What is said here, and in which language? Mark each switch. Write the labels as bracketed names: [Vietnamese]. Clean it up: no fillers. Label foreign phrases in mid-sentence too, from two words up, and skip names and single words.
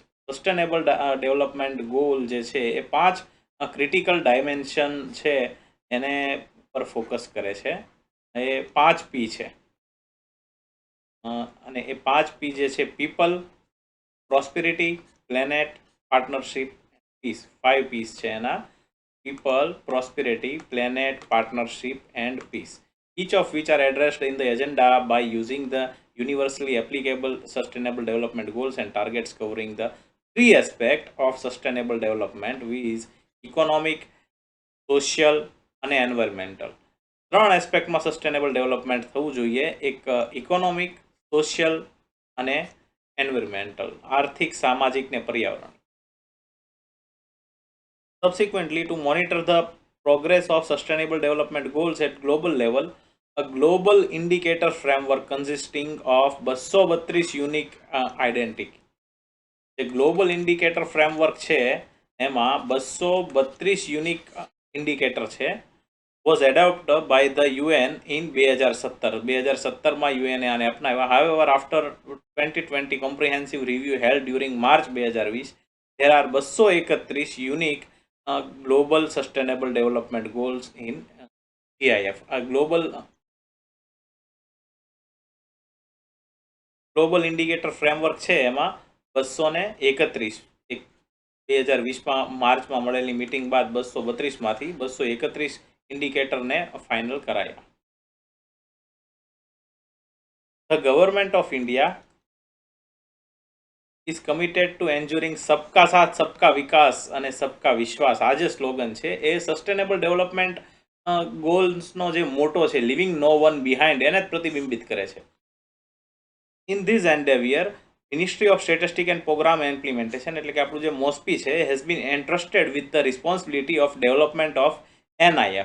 [English] sustainable development goal [Gujarati] જે છે એ 5 [English] critical dimension [Gujarati] છે એને પર ફોકસ કરે છે. એ 5 P છે, અને એ 5 P જે છે [English] people, prosperity, planet, partnership, peace. [Gujarati] 5 P's છે એના: [English] people, prosperity, planet, partnership and peace, each of which are addressed in the agenda by using the universally applicable sustainable development goals and targets covering the 3 aspects of sustainable development, which is economic, social અને એન્વાયરમેન્ટલ. [Gujarati] 3 એસ્પેક્ટમાં [English] sustainable development [Gujarati] થવું જોઈએ: એક [English] economic, social [Gujarati] અને એન્વાયરમેન્ટલ, આર્થિક, સામાજિક ને પર્યાવરણ. [English] Subsequently, to monitor the progress of sustainable development goals at global level, a global indicator framework consisting of 232 unique identity. [Gujarati] જે [English] global indicator framework [Gujarati] છે એમાં 232 [English] unique indicator [Gujarati] છે, [English] was adopted by the UN in 2017. [Gujarati] 2017માં યુએને આને અપનાવ્યા. [English] However, after 2020 comprehensive review held during March 2020, there are 231 unique global sustainable development goals in GIF. A global indicator framework [Gujarati] છે એમાં 231, 2020માં માર્ચમાં મળેલી મીટિંગ બાદ 232માંથી 231 ઇન્ડિકેટરને ફાઇનલ કરાયા. [English] The government of India is committed to ensuring [Hindi] सबका साथ सबका विकास [English] અને [Hindi] सबका विश्वास. [Gujarati] આ જે સ્લોગન છે એ [English] sustainable development [Gujarati] ગોલ્સનો જે મોટો છે, [English] living no one behind, [Gujarati] એને જ પ્રતિબિંબિત કરે છે. [English] In this endeavour, Ministry of Statistic and Programme Implementation, [Gujarati] એટલે કે આપણું જે મોસ્પી છે, [English] has been entrusted with the responsibility of development of NIF.